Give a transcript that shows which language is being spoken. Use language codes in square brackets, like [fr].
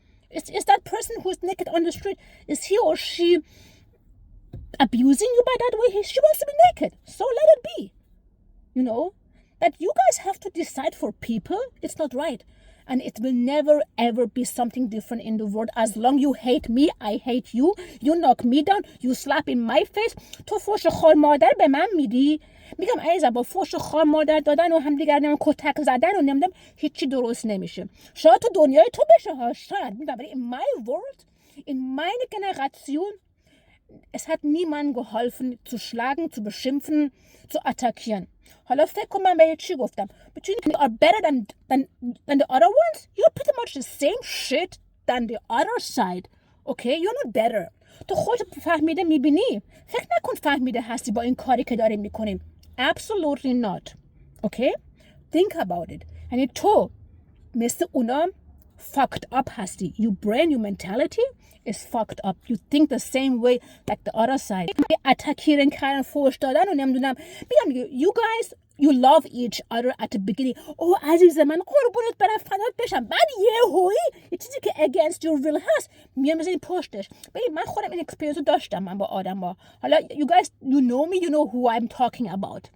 [en] Is that person who's naked on the street, is he or she abusing you by that way? She wants to be naked. So let it be. You know? That you guys have to decide for people. It's not right. And it will never ever be something different in the world. As long you hate me, I hate you. You knock me down. You slap in my face. [fa] تو فوش خار مادر به من میدی. میگم عزیزم با فوش خار مادر دادن و همدیگر نمیدونم کتک زدن و نمیدونم هیچی درست نمیشه. شاید تو دنیای تو بشه ها. شاید میگم ولی [en] in my world, [de] in meine Generation, es hat niemandem geholfen, zu schlagen, zu beschimpfen, zu attackieren. [fa] حالا فکر کن من به چی گفتم. [en] Between you are better than the other ones, you're pretty much the same shit than the other side. Okay? You're not better. [fa] تو خودت فهمیده میبینی. فکر نکن فهمیده هستی با این کاری که داریم میکنیم. [en] Absolutely not. Okay? Think about it. [fa] یعنی تو مثل اونا [en] fucked up [fa] هستی. [en] Your brain, your mentality is fucked up. You think the same way like the other side. [fa] اتکیرن کردن فوش دادن و نمیدونم میگم [en] you guys you love each other at the beginning. [fa] عزیز من قربونت برم فدات بشم. بعد یه چیزی که [en] against your will [fa] هست میام بزنی پشتش. ببین من خودم این اکسپریانس رو داشتم من با آدم ها. حالا [en] you guys you know me, you know who I'm talking about.